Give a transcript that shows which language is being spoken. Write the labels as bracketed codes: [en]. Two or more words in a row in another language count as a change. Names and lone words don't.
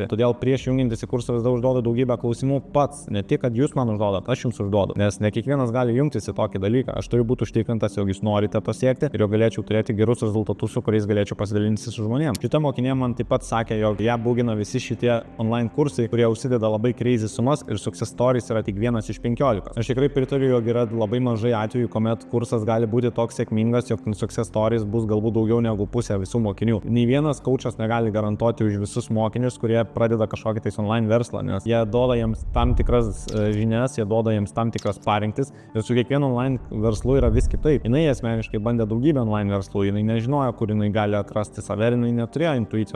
[lt] Todėl prieš jungiantis į kursą visada užduodu daugybę klausimų pats. Ne tik, kad jūs man užduodat, aš jums užduodu. Nes ne kiekvienas gali jungtis į tokį dalyką. Aš turiu būti užtikrintas, jog jūs norite pasiekti ir jog galėčiau turėti gerus rezultatus, su kuriais galėčiau pasidalinti su žmonėms. Šita mokinė man taip pat sakė, jog ją būgina visi šitie online kursai, kurie užsideda labai crazy sumas ir [en] success stories [lt] yra tik vienas iš 15. Aš tikrai pritariu, jog yra labai mažai atvejų, kuomet kursas gali būti toks sėkmingas, jog [en] success stories [lt] bus galbūt daugiau negu pusė visų mokinių. Nei vienas coachas negali garantuoti už visus mokinius, kurie pradeda kažkokį tais online verslą, nes jie duoda jiems tam tikras žinias, jie duoda jiems tam tikras parinktis ir su kiekvienu online verslu yra vis kitaip. Jinai asmeniškai bandė daugybę online verslų, jinai nežinojo, kur jinai gali atrasti save, jinai neturėjo intuicijos.